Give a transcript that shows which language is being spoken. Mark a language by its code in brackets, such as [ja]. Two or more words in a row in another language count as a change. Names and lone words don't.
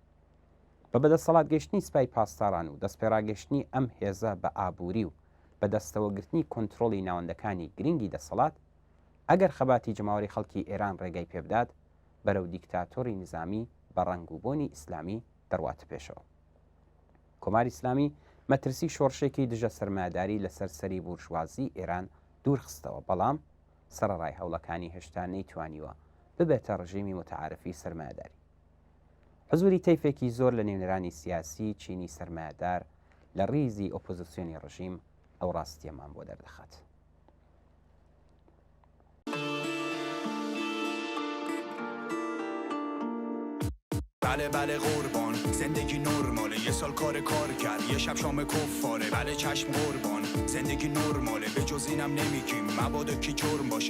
[ckb] بە بەدەسەڵات گەشتنی سوپای پاسداران و دەستپێڕاگەشتنی ئەم هێزە بە ئابووری و بەدەستەوەگرتنی کۆنتترۆلی ناوەندەکانی گرنگی دەسەڵات ئەگەر خەباتی جەماوەری خەڵکی ئێران ڕێگای پێبدات بەرەو دیکتاتۆری نظامی بە ڕەنگ و بۆنی ئیسلامی دەڕواتە پێشەوە کۆماری ئیسلامی مەترسی شۆڕشێکی دژە سەرمایهداری لەسەر سەری بورژوازی ئێران دوورخستەوە، بەڵام سەرەڕای هەوڵەکانی هێشتا نەیتوانیوە ببێتە ڕژیمی متعارفی سەرمایهداری. حزوری تەیفێکی زۆر لە نێونەرانی سیاسی چینی سەرمایهدار لە ڕیزی ئۆپۆزیسیۆنی ڕژیم ئەو ڕاستیەمان بۆ دەردەخات. [fa] بله بله قربان، زندگی نرماله، یه سال کار کرد، یه شب شام کفاره. بله چشم قربان، زندگی نرماله، به جز اینم نمیگیم مبادا کی جرم باشه.